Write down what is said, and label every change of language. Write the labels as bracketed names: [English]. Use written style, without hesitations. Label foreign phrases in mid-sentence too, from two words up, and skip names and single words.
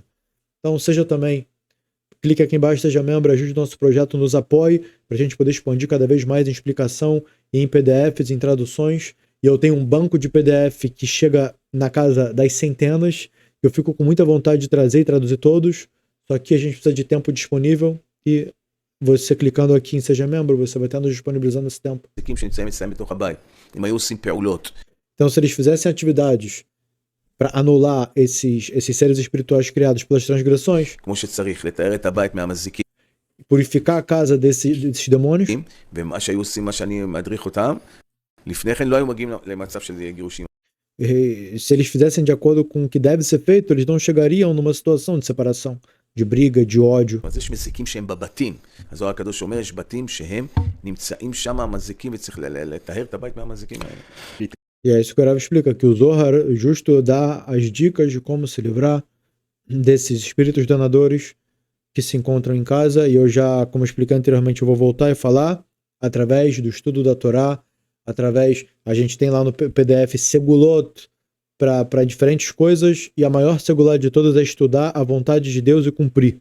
[Portuguese] Então seja também, clique aqui embaixo, seja membro, ajude o nosso projeto, nos apoie, para a gente poder expandir cada vez mais em explicação e em PDFs, em traduções, e eu tenho um banco de PDF que chega na casa das centenas, eu fico com muita vontade de trazer e traduzir todos, só que a gente precisa de tempo disponível, e você clicando aqui em Seja Membro, você vai estar nos disponibilizando esse tempo. [Hebrew] מזיקים שנמצאים אצלם בתוך הבית, אם היו עושים פעולות. [Portuguese] Então, se eles fizessem atividades para anular esses seres espirituais criados pelas transgressões, [Hebrew] כמו שצריך, לתאר את הבית מהמזיקים, [Portuguese] purificar a casa desses demônios, [Hebrew] ומה שהיו עושים, מה שאני מדריך אותם, לפני כן לא היו מגיעים למצב של גירושים. [Portuguese] se eles fizessem de acordo com o que deve ser feito, eles não chegariam numa situação de separação, de briga, de ódio. [Hebrew] אז יש מזיקים שהם בבתים. הזוהר הקדוש אומר, יש בתים שהם נמצאים שם המזיקים, וצריך לטהר את הבית מהמזיקים האלה. [Portuguese] E é isso que o Rav explica, que o Zohar justo dá as dicas de como se livrar desses espíritos danadores que se encontram em casa, e eu já, como expliquei anteriormente, eu vou voltar e falar através do estudo da Torá, a gente tem lá no PDF Segulot para diferentes coisas, e a maior segular de todas é estudar a vontade de Deus e cumprir.